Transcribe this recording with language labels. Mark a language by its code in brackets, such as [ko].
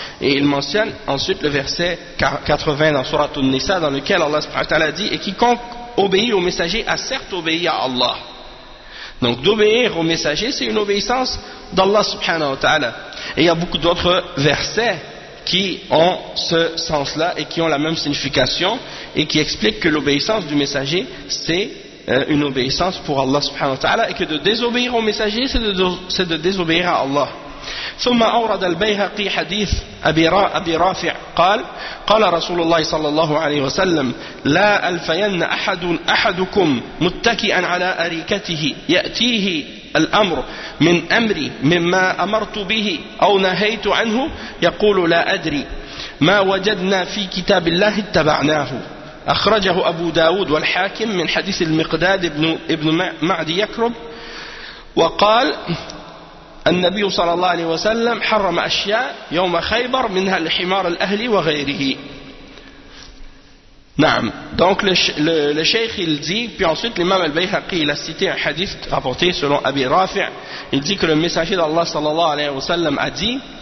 [fr] Et il mentionne ensuite le verset 80 dans Surat An-Nisa, dans lequel Allah subhanahu wa ta'ala dit « Et quiconque obéit au messager a certes obéi à Allah. » Donc d'obéir au messager, c'est une obéissance d'Allah subhanahu wa ta'ala. Et il y a beaucoup d'autres versets qui ont ce sens-là et qui ont la même signification et qui expliquent que l'obéissance du messager, c'est une obéissance pour Allah subhanahu wa ta'ala et que de désobéir au messager c'est de désobéir à Allah. [ar] ثم أورد البيهقي حديث أبي رافع قال رسول الله صلى الله عليه وسلم لا ألفين أحدكم متكئا على أريكته يأتيه الأمر من أمري مما أمرت به أو نهيت عنه يقول لا أدري ما وجدنا في كتاب الله اتبعناه. أخرجه أبو داود والحاكم من حديث المقداد ابن معدي يكرب وقال النبي صلى الله عليه وسلم حرم أشياء يوم خيبر منها الحمار الأهلي وغيره. نعم. [fr] Donc le cheikh il dit, puis ensuite l'imam al-Bayhaqi il a cité un hadith rapporté selon Abi Rafi, il dit que le messager d'Allah sallallahu alayhi wa sallam a dit